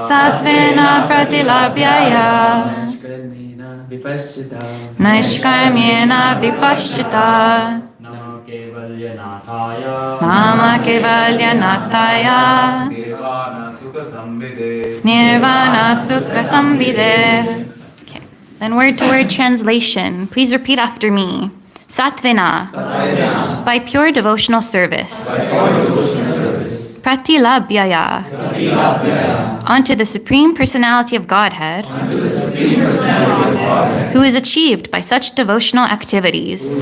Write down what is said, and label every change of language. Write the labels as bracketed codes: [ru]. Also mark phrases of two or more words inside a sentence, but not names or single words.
[sa] सत्वेन प्रतिलभ्याय. निष्कर्मेन विपश्यता. नैष्कर्म्येन विपश्यता. नम केवल्यनाथाय. नम केवल्यनताय. निर्वाण सुख संविदे. निर्वाण सुख संविदे. [en] Okay. Then word-to-word translation. Please repeat after me. Satvena. By pure devotional service. Pratilabhyaya. Onto the Supreme Personality of Godhead. Who is achieved by such devotional activities.